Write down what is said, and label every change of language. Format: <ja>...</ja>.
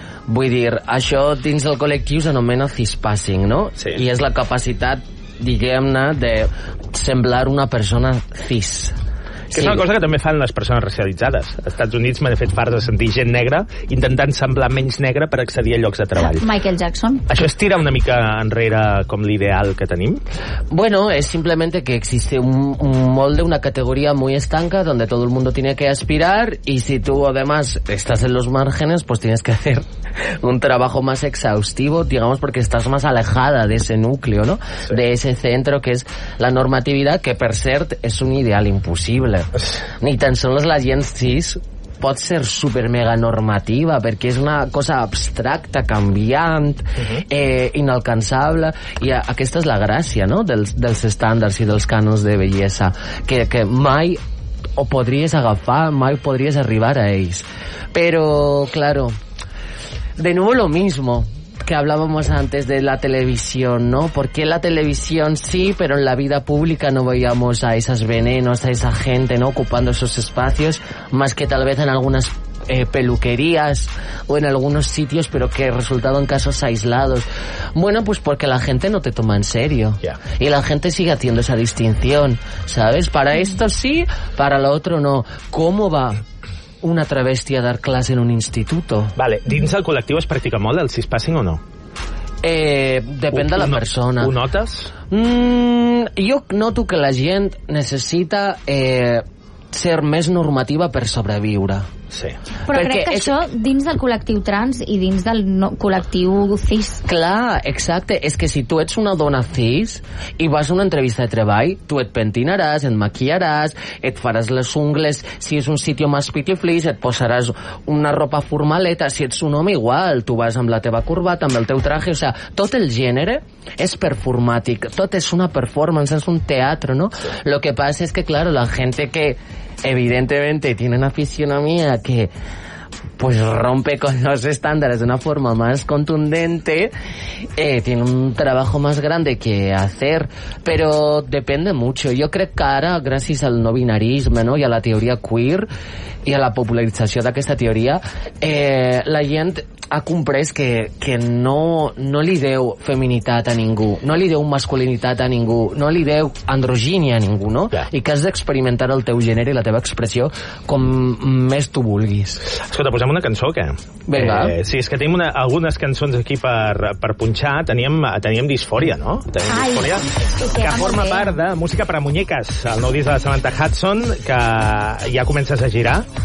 <ca>Vull dir, això dins del col·lectiu s'anomena cispassing, no? Sí. I és la capacitat, diguem-ne, de semblar una persona cis. Que sí. És una cosa que també fan les persones racialitzades. Als Estats Units m'he fet fart de sentir gent negra intentant semblar menys negra per accedir a llocs de treball. Michael Jackson. Això es tira una mica enrere com l'ideal que tenim?</ca> <es>Bueno,</es> <ca>és simplement que</ca> <es>existe un molt d'una categoria muy estanca donde todo el mundo tiene que aspirar y si tú además estás en los márgenes, pues tienes que hacer un trabajo más exhaustivo, digamos, porque estás más alejada de ese núcleo, ¿no? Sí. De ese centro que es la normatividad, que</es> <ca>per cert</ca> <es>es un ideal imposible.</es> <ca>Ni tan sols la gent cis pot ser super mega normativa, perquè és una cosa abstracta, canviant, inalcançable, i aquesta és la gràcia, no?, dels estàndards i dels cànons de bellesa, que mai ho podries agafar, mai podries arribar a ells.</ca> <es>Però, claro, de nuevo lo mismo que hablábamos antes de la televisión, ¿no? Porque en la televisión sí, pero en la vida pública no veíamos a esas venenos, a esa gente, ¿no?, ocupando esos espacios, más que tal vez en algunas peluquerías o en algunos sitios, pero que resultado en casos aislados. Bueno, pues porque la gente no te toma en serio.</es> <en>Yeah.</en> <es>Y la gente sigue haciendo esa distinción, ¿sabes? Para esto sí, para lo otro no. ¿Cómo va una travesti a dar classe en un instituto?</es> <ca>Vale, dins el col·lectiu es practica molt el cispassing o no? Depèn de la persona. Ho notes? Jo noto que la gent necessita ser més normativa per sobreviure. Sí. Però perquè crec que això dins del col·lectiu trans i dins del col·lectiu cis. Clar, exacte. És que si tu ets una dona cis i vas a una entrevista de treball, tu et pentinaràs, et maquillaràs, et faràs les ungles, si és</ca> <es>un sitio más pitiflis,</es> <ca>et posaràs una ropa formaleta, si ets un home igual, tu vas amb la teva corbata, amb el teu traje,</ca> <es>o sea,</es> <ca>tot el gènere és performàtic, tot és una performance, és un teatre, no?</ca> <es>Lo que pasa es que, claro, la gente que evidentemente tiene una fisionomía que pues rompe con los estándares de una forma más contundente, tiene un trabajo más grande que hacer, pero depende mucho. Yo creo que ahora, gracias al no binarismo, ¿no?, y a la teoría queer y a la popularización de esta teoría, la gente</es> <ca>ha comprès que no li deu feminitat a ningú, no li deu masculinitat a ningú, no li deu androgínia a ningú, no?</ca> <en>Yeah.</en> <ca>I que has d'experimentar el teu gènere i la teva expressió com més tu vulguis. Escolta, posem una cançó, què? Vinga. Sí, és que tenim algunes cançons aquí per punxar. Teníem Disfòria, no? Teníem Disfòria, que forma part de Música per a Muñeques, el nou disc de la Samantha Hudson, que ja comences a girar.</ca>